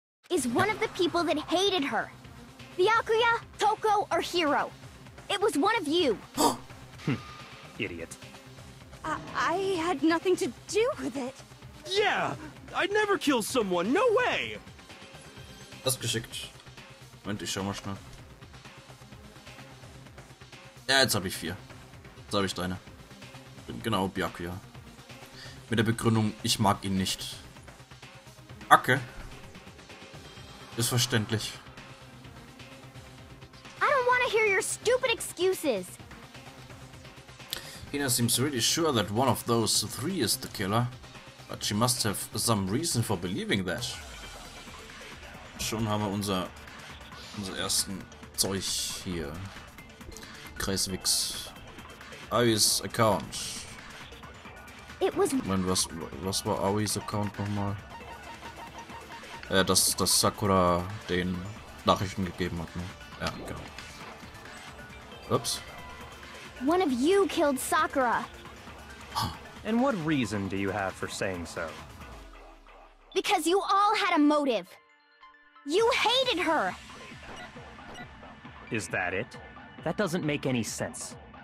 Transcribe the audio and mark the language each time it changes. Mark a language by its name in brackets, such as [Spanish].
[English] Is one of the people that hated her. Byakuya, Toko, or Hiro. It was one of you. Idiot. I had nothing to do with it. Yeah! I'd never kill someone, no way! [German] Das ist geschickt. Moment, ich schau mal schnell. Ja, jetzt habe ich 4. Jetzt habe ich deine. Genau, Byakuya. Mit der Begründung, ich mag ihn nicht. Acke. Ist verständlich. [English] I don't want to hear your stupid excuses. Hina seems really sure that one of those 3 is the killer. But she must have some reason for believing that. [German] Schon haben wir unser ersten Zeug hier. [English] CrazyGamesLPs. Aoi's Account. It was [German] Moment, was war Aoi's Account nochmal? Dass Sakura den Nachrichten gegeben hat, ne? Ja, genau. Ups. [English] one of you killed Sakura. And what reason do you have for saying so? Because you all had a motive. You hated her. Is that it? That doesn't make any sense.